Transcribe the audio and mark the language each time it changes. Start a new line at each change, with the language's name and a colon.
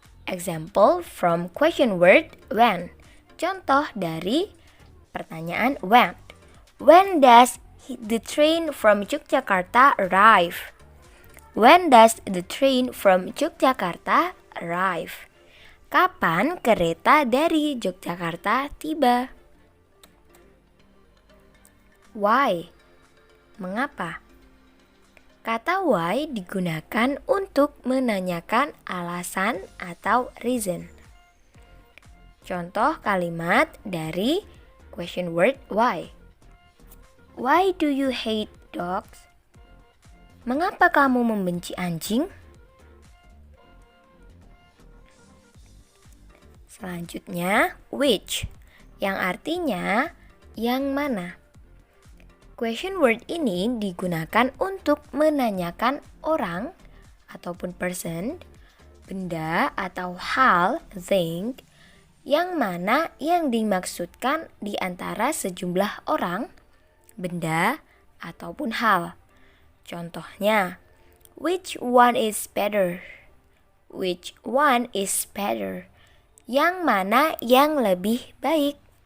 English: Example from question word when.
Indonesian: Contoh dari pertanyaan when.
English: When does the train from Yogyakarta arrive? When does the train from Yogyakarta arrive?
Indonesian: Kapan kereta dari Yogyakarta tiba? Why, mengapa? Kata why digunakan untuk menanyakan alasan atau reason. Contoh kalimat dari question word why.
English: Why do you hate dogs?
Indonesian: Mengapa kamu membenci anjing? Selanjutnya, which, yang artinya yang mana. Question word ini digunakan untuk menanyakan orang ataupun person, benda atau hal, thing, yang mana yang dimaksudkan di antara sejumlah orang, benda, ataupun hal.
English: Contohnya, which one is better? Which one is better?
Indonesian: Yang mana yang lebih baik?